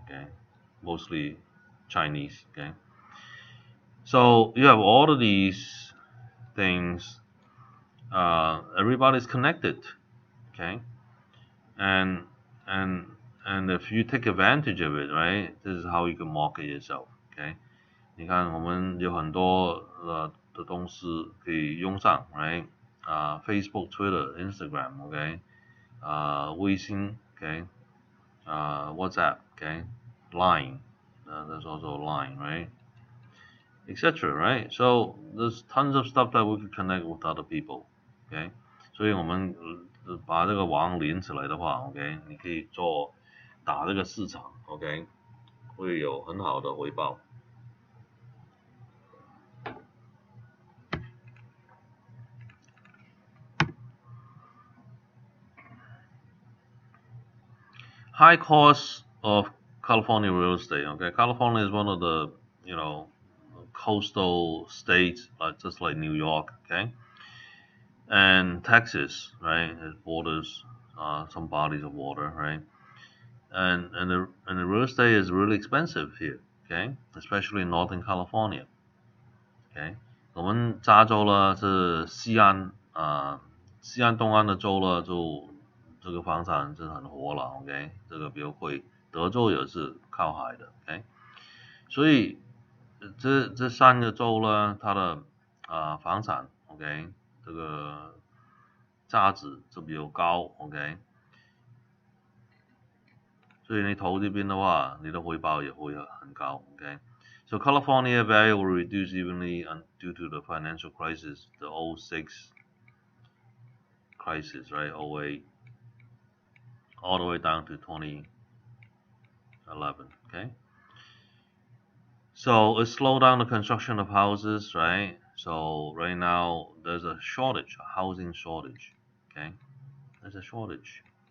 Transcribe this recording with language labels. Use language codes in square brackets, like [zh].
[en] Okay, mostly Chinese. Okay, so you have all of these things. Everybody's connected. Okay, and and and if you take advantage of it, right, this is how you can market yourself. [zh] Okay, 你看我们有很多的东西可以用上，right？ Facebook、Twitter、Instagram，OK？ 微信，OK？ [en] WhatsApp，OK？Line，there's also Line，right？Etc. Right? So there's tons of stuff that we can connect with other people. [zh] OK，所以我们把这个网连起来的话，OK，你可以打这个市场，OK，会有很好的回报。 [en] High cost of California real estate. Okay, California is one of the you know, coastal states like just like New York, okay, and Texas, right? It borders some bodies of water, right? And the real estate is really expensive here, okay, especially in Northern California, okay。 [zh] 我们加州呢是西岸西岸东岸的州呢，就这个房产是很活了，OK，这个比较贵。德州也是靠海的，OK，所以这三个州呢，它的房产，OK，这个价值就比较高，OK，所以你投这边的话，你的回报也会很高，OK。 [en] So California value will reduce evenly due to the financial crisis, the '06 crisis, right? '08, all the way down to 2011, okay? So it slowed down the construction of houses, right? So right now there's a shortage, a housing shortage, okay? There's a shortage.